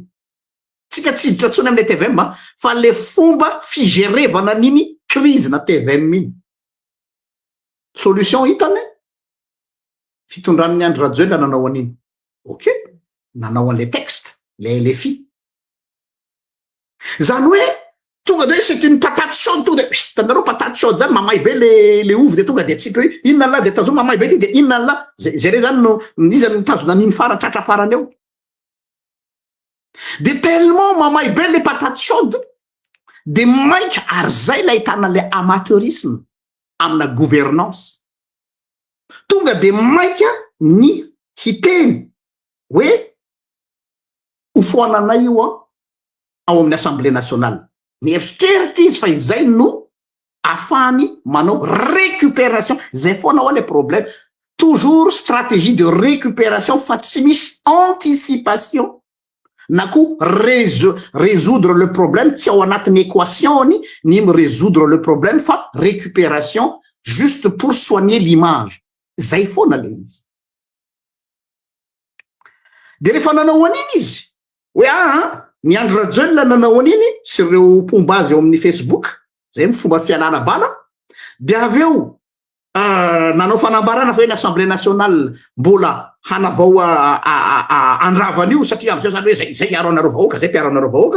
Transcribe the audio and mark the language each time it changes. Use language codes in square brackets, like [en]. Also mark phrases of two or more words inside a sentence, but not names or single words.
[mg] Tsika tsy hiditra tsony amin'ilay TVM fa le fomba figerevana an'iny crise na TVM iny. Solution hitany fitondran'ny Andry Rajoelina nanao an'iny. Ok, nanao an'le texte le LFI. Zany hoe tonga de [fr] c'est une patate chaude [mg] tonga de hitanareo [fr] patate chaude [mg] zany mamay be le ovy de tonga de tsika hoe inona la de tazoma mamay be ty de inona la zay re zany no izy mitazona an'iny farany tratra farany eo. De tellement mamay be le [fr] patate chaude [mg] de maika ary zay la ahitana le amateurisme amina gouvernance. Tonga de maika ny hiteny hoe hofoananay io ao amin'ny [fr] Assemblée nationale. [mg] Mieritreritra izy fa izay no afahany manao récupération. Zay foana ao le problème. [fr] Toujours stratégie de récupération [mg] fa tsy misy anticipation na koa [fr] résoudre le problème [mg] tsy ao anatin'ny équation [fr] ni résoudre le problème [mg] fa [fr] récupération juste pour soigner l'image. [mg] Zay foana le izy. De rehefa nanao an'iny izy hoe ny Andry Rajoelina nanao an'iny sy ireo pombazy eo amin'ny Facebook zay ny fomba fialana bana de aveo nanao fanambarana fa hoe [fr] l'Assemblée nationale [mg] mbola hanavao andravan'io satria am'izay zany hoe zay iaro anareo vahoaka zay mpiaro anareo vahoaka.